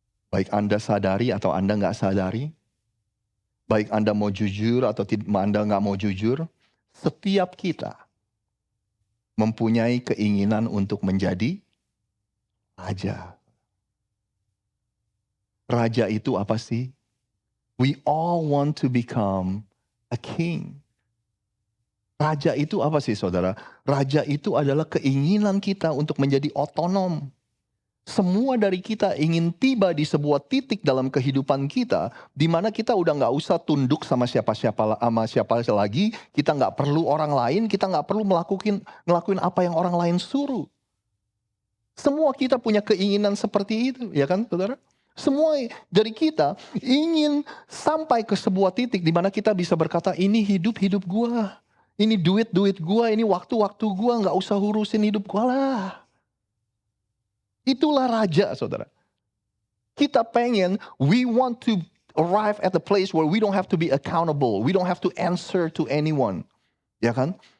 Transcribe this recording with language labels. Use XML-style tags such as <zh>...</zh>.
<id>Baik Anda sadari atau Anda nggak sadari. Baik Anda mau jujur atau Anda nggak mau jujur. Setiap kita mempunyai keinginan untuk menjadi raja. Raja itu apa sih?</id> <en>We all want to become a king.</en> <id>Raja itu apa sih saudara? Raja itu adalah keinginan kita untuk menjadi otonom. Semua dari kita ingin tiba di sebuah titik dalam kehidupan kita, di mana kita udah nggak usah tunduk sama siapa lagi, kita nggak perlu orang lain, kita nggak perlu ngelakuin apa yang orang lain suruh. Semua kita punya keinginan seperti itu, ya kan saudara? Semua dari kita ingin sampai ke sebuah titik di mana kita bisa berkata, ini hidup gua. Ini duit gua, ini waktu gua, nggak usah urusin hidup gua lah. Itulah raja, saudara. Kita pengen,</id> <en>we want to arrive at the place where we don't have to be accountable, we don't have to answer to anyone,</en> <id>ya kan?</id>